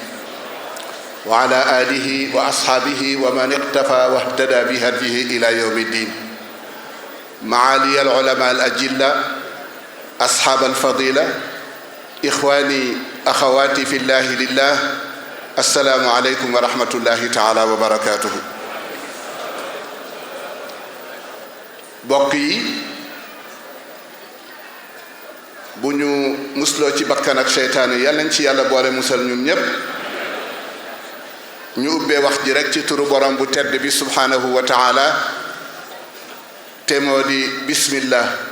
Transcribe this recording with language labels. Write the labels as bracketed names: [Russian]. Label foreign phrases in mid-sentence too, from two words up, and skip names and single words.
[Arabic] وعلى آله وأصحابه ومن اقتفى واهتدى بهديه إلى يوم الدين معالي العلماء الأجلة أصحاب الفضيلة إخواني أخواتي في الله لله السلام عليكم ورحمة الله تعالى وبركاته [Wolof] bokk yi bu ñu musloo ci bakkan ak seytaane yàlla nañ ci yàlla boole musal ñun ñépp ñu ubbee wax ji rekk ci turu borom bu tedd bi [Arabic] سبحانه وتعالى [Wolof] te moo di bismillah